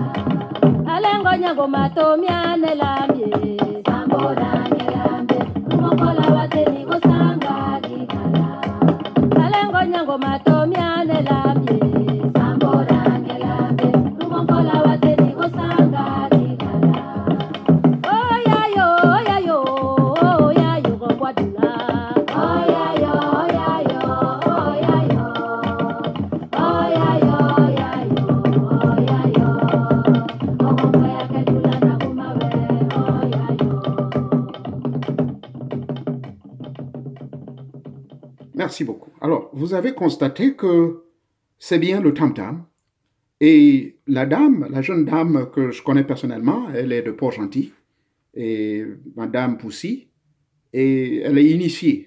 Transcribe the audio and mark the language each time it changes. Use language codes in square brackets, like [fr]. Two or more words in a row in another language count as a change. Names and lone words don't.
[mye] Alengo nyango matomiane lambe, samborange lambe, rumongola wateni kosanga igala. Alengo nyango matomiane lambe, samborange lambe, rumongola wateni kosanga igala. Oya yo, gongwadula. Oya yo, oya yo. Oya yo. Ogongoya kedula na kumawe, oya yo. [fr] Merci beaucoup. Alors, vous avez constaté que c'est bien le tam-tam. Et la dame, la jeune dame que je connais personnellement, elle est de Port-Gentil, et Madame Poussy, et elle est initiée.